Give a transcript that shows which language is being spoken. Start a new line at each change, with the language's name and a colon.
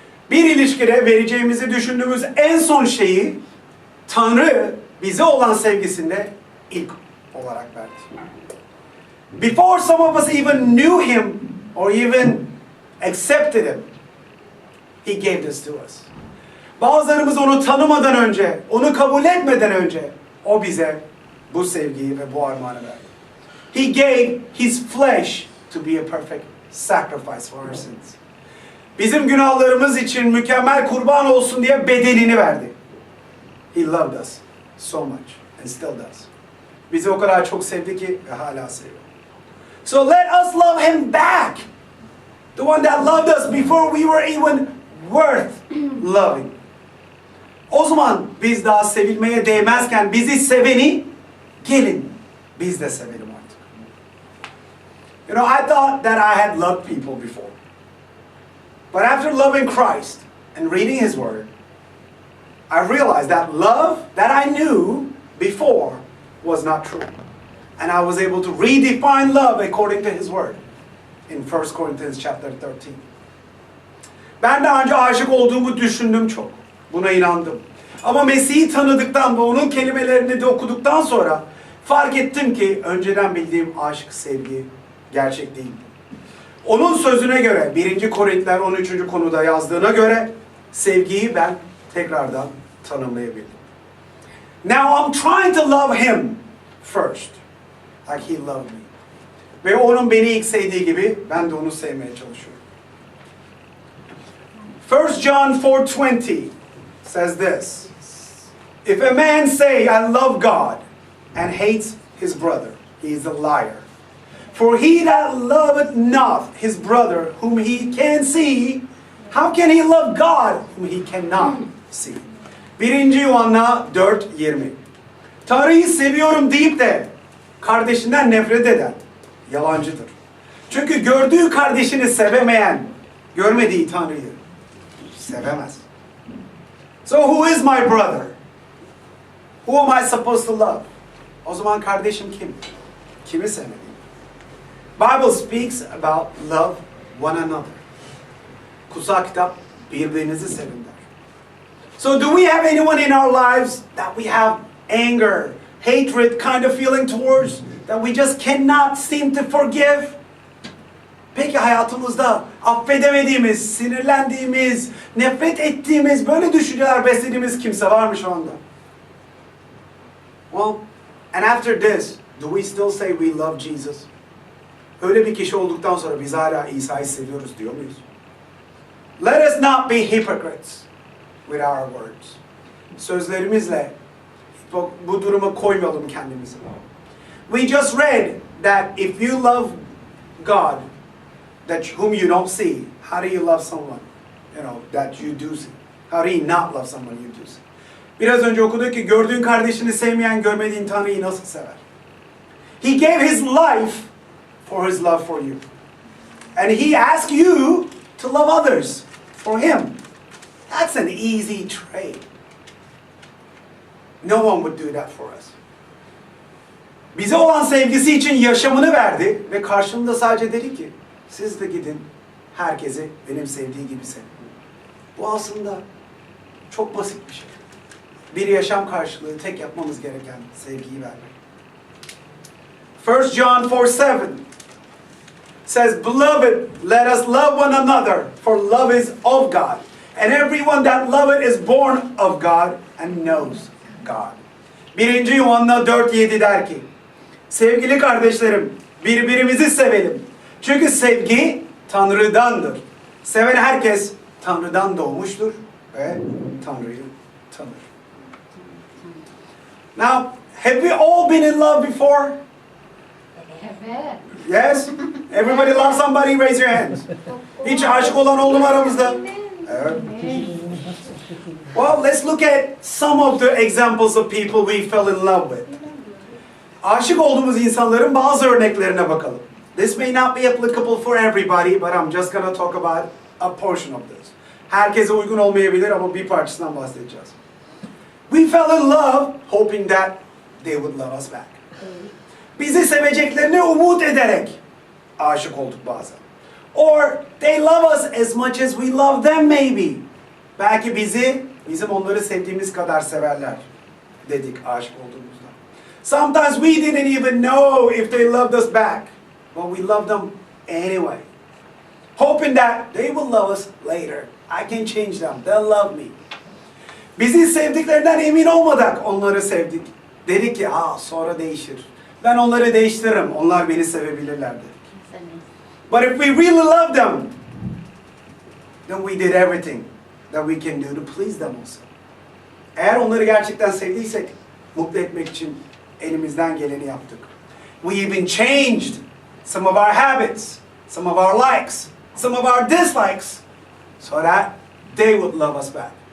Turkish: Bir ilişkide vereceğimizi düşündüğümüz en son şeyi Tanrı bize olan sevgisinde ilk olarak verdi.
English: Before some of us even knew him or even accepted him, he gave this to us.
Turkish: Bazılarımız onu tanımadan önce, onu kabul etmeden önce o bize bu sevgiyi ve bu armağanı verdi.
English: He gave his flesh to be a perfect sacrifice for our sins.
Turkish: Bizim günahlarımız için mükemmel kurban olsun diye bedenini verdi.
English: He loved us so much and still does.
Turkish: Bizi o kadar çok sevdi ki ve hala seviyor.
English: So let us love him back. The one that loved us before we were even worth loving.
Turkish: O zaman biz daha sevilmeye değmezken bizi seveni gelin biz de sevelim artık.
English: You know, I thought that I had loved people before. But after loving Christ and reading his word, I realized that love that I knew before was not true. And I was able to redefine love according to his word in 1 Corinthians chapter 13.
Turkish: Ben daha önce aşık olduğumu düşündüm çok. Buna inandım. Ama Mesih'i tanıdıktan ve onun kelimelerini de okuduktan sonra fark ettim ki önceden bildiğim aşk, sevgi gerçek değil. Onun sözüne göre 1. Korintiler 13. konuda yazdığına göre sevgiyi ben tekrardan tanımlayabildim.
English: Now I'm trying to love him first, like he loved me.
Turkish: Ve onun beni ilk sevdiği gibi ben de onu sevmeye çalışıyorum.
English: 1 John 4:20 says this. If a man say, I love God, and hates his brother, he is a liar. For he that loveth not his brother whom he can see, how can he love God whom he cannot see?
Turkish: 1. Yuhanna 4:20. Tanrı'yı seviyorum deyip de kardeşinden nefret eden yalancıdır. Çünkü gördüğü kardeşini sevemeyen, görmediği Tanrı'yı sevemez.
English: So who is my brother? Who am I supposed to love?
Turkish: O zaman kardeşim kim? Kimi sevmeliyim?
English: Bible speaks about love one another.
Turkish: Kutsal kitap birbirinizi sevin der.
English: So do we have anyone in our lives that we have anger, hatred kind of feeling towards, that we just cannot seem to forgive?
Turkish: Peki hayatımızda affedemediğimiz, sinirlendiğimiz, nefret ettiğimiz, böyle düşünceler beslediğimiz kimse var mı şu anda?
English: Well, and after this, do we still say we love Jesus?
Turkish: Öyle bir kişi olduktan sonra biz hala İsa'yı seviyoruz diyor muyuz?
English: Let us not be hypocrites with our words.
Turkish: Sözlerimizle bu duruma koymayalım kendimizi.
English: We just read that if you love God, that whom you don't see, how do you love someone, you know, that you do see? How do you not love someone you do see?
Turkish: Biraz önce okuduk ki gördüğün kardeşini sevmeyen görmediğin Tanrı'yı nasıl sever?
English: He gave his life for his love for you. And he asked you to love others for him. That's an easy trade. No one would do that for us.
Turkish: Bize olan sevgisi için yaşamını verdi ve karşılığında sadece dedi ki siz de gidin herkese benim sevdiği gibi sevin. Bu aslında çok basit bir şey. bir yaşam karşılığı tek yapmamız gereken sevgiyi vermek.
English: 1 John 4:7 says, "Beloved, let us love one another, for love is of God. And everyone that loveth is born of God and knows God."
Turkish: 1. Yuhanna 4:7 der ki, sevgili kardeşlerim, birbirimizi sevelim. Çünkü sevgi Tanrı'dandır. Seven herkes Tanrı'dan doğmuştur ve Tanrı'yı tanır.
English: Now, have we all been in love before?
Turkish: Evet.
English: Yes? Everybody love somebody, raise your hands.
Turkish: Hiç aşık olan oldu mu aramızda? Evet.
English: Well, let's look at some of the examples of people we fell in love with.
Turkish: Aşık olduğumuz insanların bazı örneklerine bakalım.
English: This may not be applicable for everybody, but I'm just gonna talk about a portion of this.
Turkish: Herkese uygun olmayabilir ama bir parçasından bahsedeceğiz.
English: We fell in love hoping that they would love us back.
Turkish: Bizi seveceklerini umut ederek aşık olduk bazen.
English: Or they love us as much as we love them maybe.
Turkish: Belki bizim onları sevdiğimiz kadar severler dedik aşık olduğumuzda.
English: Sometimes we didn't even know if they loved us back, but we loved them anyway. Hoping that they will love us later. I can change them. They'll love me.
Turkish: Bizi sevdiklerinden emin olmadık onları sevdik. Dedik ki sonra değişir. Ben onları değiştiririm. Onlar beni sevebilirler dedik.
English: But if we really love them, then we did everything that we can do to please them also.
Turkish: Eğer onları gerçekten sevdiysek, mutlu etmek için elimizden geleni yaptık.
English: We even changed some of our habits, some of our likes, some of our dislikes, so that they would love us back.